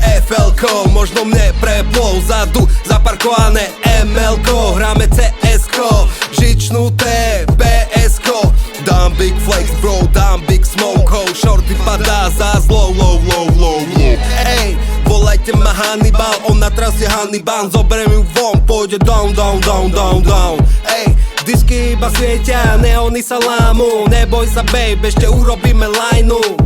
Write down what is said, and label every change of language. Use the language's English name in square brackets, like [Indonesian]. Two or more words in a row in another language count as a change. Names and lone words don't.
[Slovak] NFL-ko, možno mne preplo vzadu zaparkované ML-ko, hráme CS-ko, žičnuté BS-ko. Dám [English] big flex bro, [Slovak] dám [English] big smoke ho, [Slovak] shorty padá za low. Ej, volajte ma Hannibal, ona trasie Hannibal, zoberiem ju von, pôjde down. Ej, disky iba svietia, neony sa lámu, neboj sa babe, ešte urobíme lineu.